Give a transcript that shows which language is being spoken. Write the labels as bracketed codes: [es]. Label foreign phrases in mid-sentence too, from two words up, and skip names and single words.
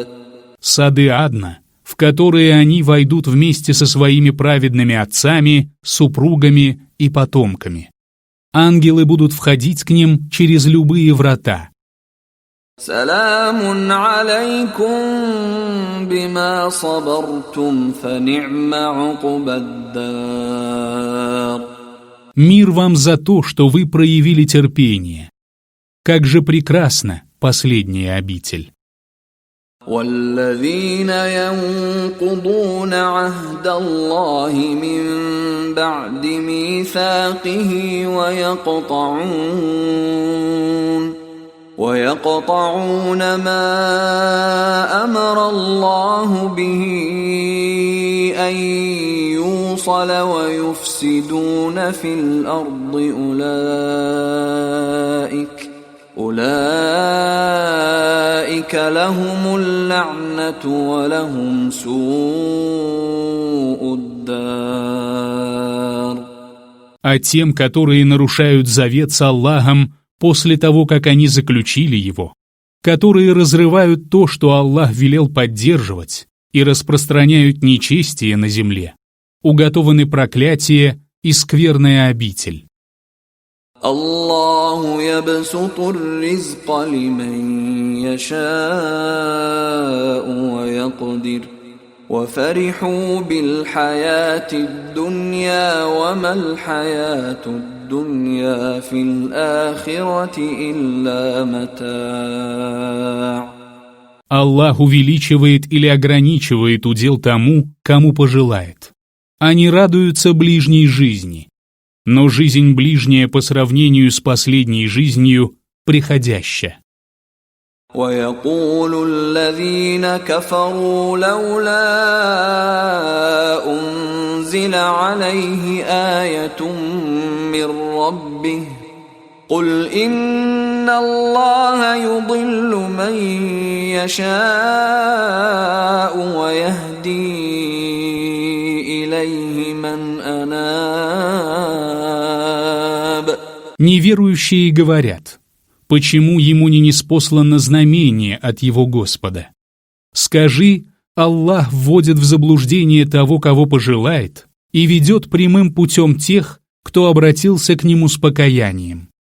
[ru] Сады Адна, в которые они войдут вместе со своими праведными отцами, супругами и потомками. Ангелы будут входить к ним через любые врата. [ar] سلام عليكم بما صبرتم فنعم عقبى الدار. [ru] Мир вам за то, что вы проявили терпение. Как же прекрасна последняя обитель. [ar] والذين ينقضون عهد الله من بعد ميثاقه ويقطعون ما أمر الله به أن يوصل ويفسدون في الأرض أولئك لهم اللعنة ولهم سوء الدار. [ru] А тем, которые нарушают завет с Аллахом после того, как они заключили его, которые разрывают то, что Аллах велел поддерживать, и распространяют нечестие на земле, уготованы проклятие и скверная обитель. [ar] الله يبسط الرزق لمن يشاء ويقدر وفرحوا بالحياة الدنيا وما الحياة الدنيا في الآخرة إلا متاع. [ru] Аллах увеличивает или ограничивает удел тому, кому пожелает. Они радуются ближней жизни. Но жизнь ближняя по сравнению с последней жизнью приходяща. [ar] ويقول الذين كفروا لولا أنزل عليه آية من ربه قل إن الله يضل من يشاء ويهدي إليه من أناب. [ru] Неверующие говорят: почему ему не ниспослано знамение от его Господа? Скажи: Аллах вводит в заблуждение того, кого пожелает, и ведет прямым путем тех, кто обратился к нему с покаянием.